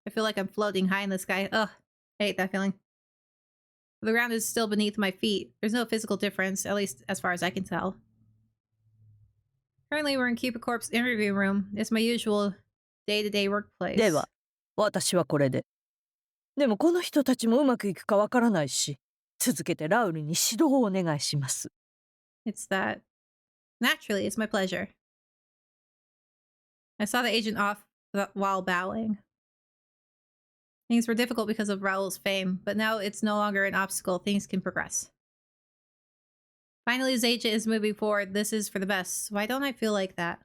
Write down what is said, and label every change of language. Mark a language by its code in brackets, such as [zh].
[en] I feel like I'm floating high in the sky. Ugh, I hate that feeling. The ground is still beneath my feet. There's no physical difference, at least as far as I can tell. Currently we're in Cupid Corp's interview room. It's my usual day-to-day workplace. [ja] では、私はこれで。でもこの人たちもうまくいくかわからないし、続けてラウルに指導をお願いします。 [en] It's that. Naturally, it's my pleasure. I saw the agent off while bowing. Things were difficult because of Raul's fame, but now it's no longer an obstacle. Things can progress. Finally, his agent is moving forward. This is for the best. Why don't I feel like that?